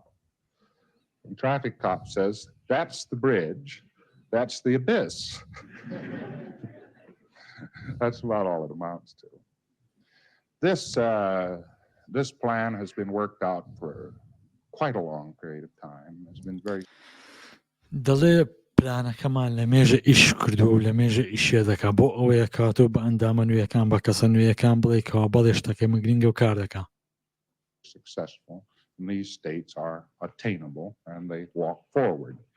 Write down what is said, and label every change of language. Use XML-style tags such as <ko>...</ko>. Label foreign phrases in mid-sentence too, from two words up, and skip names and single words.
<en>And traffic cop says, that's the bridge, that's the abyss. That's about all it amounts to. This plan has been worked out for quite a long period of time. It's been very.</en> <ckb>دەڵێ پلانەکەمان لە مێژە ئیش کردو و لە مێژە ئیشێ دەکا بۆ ئەوەیە کاتۆ بە ئەندامە نوێیەکان بە کەسە نوێیەکان بڵێ کەوا بەڵێ شتەکەی من گرنگە و کار دەکا.</ckb> <en>Successful, and these states are attainable, and they walk forward.</en>